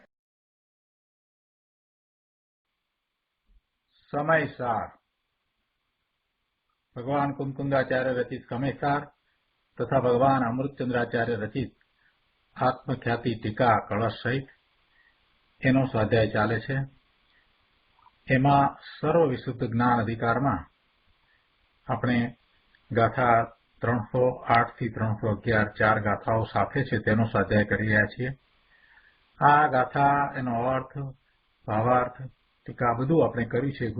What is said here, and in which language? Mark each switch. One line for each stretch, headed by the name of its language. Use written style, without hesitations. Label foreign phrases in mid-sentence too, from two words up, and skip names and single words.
Gujarati: સમયસાર ભગવાન કુંદકુંદાચાર્ય રચિત સમયસાર તથા ભગવાન અમૃતચંદ્રાચાર્ય રચિત આત્મખ્યાતિ ટીકા કલશ સહિત એનો સ્વાધ્યાય ચાલે છે। एમાં સર્વ વિશુદ્ધ જ્ઞાન અધિકારમાં આપણે ગાથા 308 થી 311 ચાર ગાથાઓ સાથે છે તેનો સ્વાધ્યાય કરી રહ્યા છીએ। આ ગાથા એનો અર્થ ભાવાર્થ ટીકા બધું આપણે કર્યું છે।